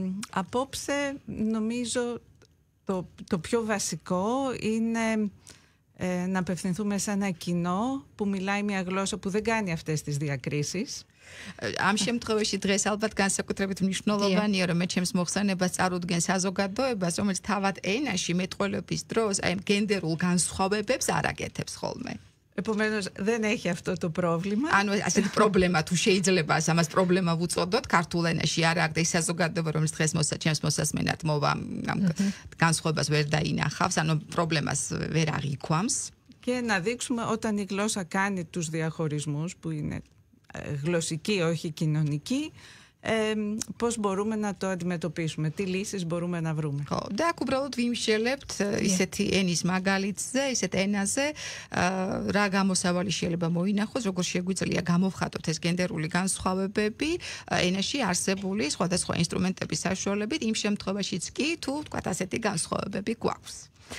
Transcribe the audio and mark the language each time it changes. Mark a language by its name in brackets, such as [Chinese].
[Greek] Απόψε νομίζω το πιο βασικό είναι να απευθυνθούμε σε ένα κοινό που μιλάει μια γλώσσα που δεν κάνει αυτές τις διακρίσεις. [Georgian] ამ შემთხვევაში დღეს ალბათ განსაკუთრებით მნიშვნელოვანია, რომ მე ჩემს მოხსენებას წარუდგენ საზოგადოებას, რომელიც თავად ენაში მეტყველების დროს აი გენდერულ განსხვავებებს არ აკეთებს ხოლმე. [Greek] Επομένως δεν έχει αυτό το πρόβλημα. [Georgian] ანუ ასეთი პრობლემა თუ შეიძლება ამას პრობლემა ვუწოდოთ ქართულ ენაში არ აქვს ეს საზოგადოება რომელიც დღეს ჩემს მოსასმენად მოვა ამ განსხვავებას ვერ დაინახავს, ანუ პრობლემას ვერ აღიქვამს. [Greek] Και να δείξουμε όταν η γλώσσα κάνει τους διαχωρισμούς που είναι γλωσσική όχι κοινωνική, πώς μπορούμε να το αντιμετωπίσουμε, τι λύσεις μπορούμε να βρούμε. [Georgian] და აქ უბრალოდ ვიმშელებთ ისეთი ენის მაგალითზე, ისეთ ენაზე, რა გამოსავალი შეიძლება მოინახოს, როგორ შეგვიძლია გამოვხატოთ ეს გენდერული განსხვავებები ენაში არსებული სხვადასხვა ინსტრუმენტების საშუალებით, იმ შემთხვევაშიც კი, თუ ვთქვათ ასეთი განსხვავებები გვაქვს.